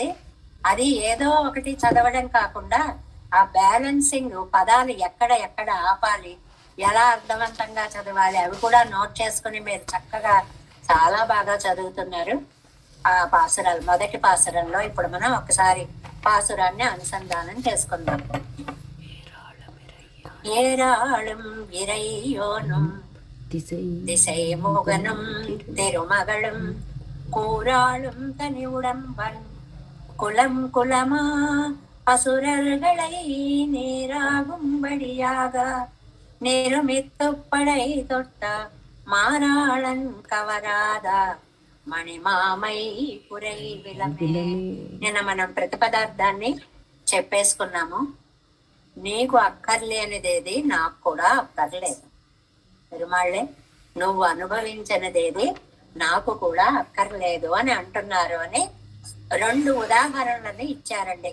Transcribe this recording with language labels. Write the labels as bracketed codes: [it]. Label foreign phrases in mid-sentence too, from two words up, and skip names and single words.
[te] అది ఏదో ఒకటి చదవడం కాకుండా ఆ బ్యాలెన్సింగ్, పదాలు ఎక్కడ ఆపాలి, ఎలా అర్థవంతంగా చదవాలి, అవి కూడా నోట్ చేసుకుని మీరు చక్కగా చాలా బాగా చదువుతున్నారు. ఆ పాసురాలు మొదటి పాసురంలో ఇప్పుడు మనం ఒకసారి పాసురాన్ని అనుసంధానం చేసుకుందాం. [ta] ஏராளும் இறையோனும் திசை முகனும் திருமகளும் கூறாளும் தனி உடம்பன் குலம் குலமா அசுரர்களை நேராகும்படியாக நிருமித்துப்படை தொட்ட மாறாளன் கவராதா மணிமாமை புரை விலமே. [te] నిన్న మనం ప్రతిపదార్థాన్ని చెప్పేసుకున్నాము. నీకు అక్కర్లేనిదేది నాకు కూడా అక్కర్లేదు. పెరుమాళ్ళే నువ్వు అనుభవించినదేది నాకు కూడా అక్కర్లేదు అని అంటున్నారు అని 2 ఉదాహరణలని ఇచ్చారండి.